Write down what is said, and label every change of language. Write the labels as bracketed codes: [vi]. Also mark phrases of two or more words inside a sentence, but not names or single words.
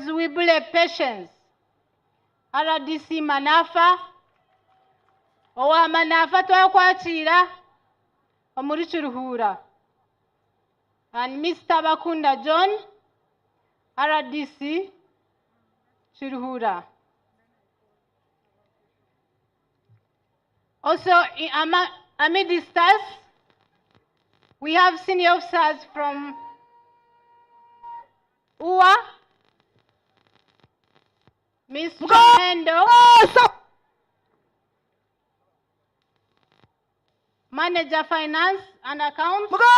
[en] Wibule Patience, RDC Manafa, [nyn] Owa Manafa Twakwachira, Omuri Kiruhura, [en] and Mr. Bakunda John, RDC Kiruhura. Also, amidst us, we have senior officers from UA, Miss Chamendo, Manager Finance and Accounts,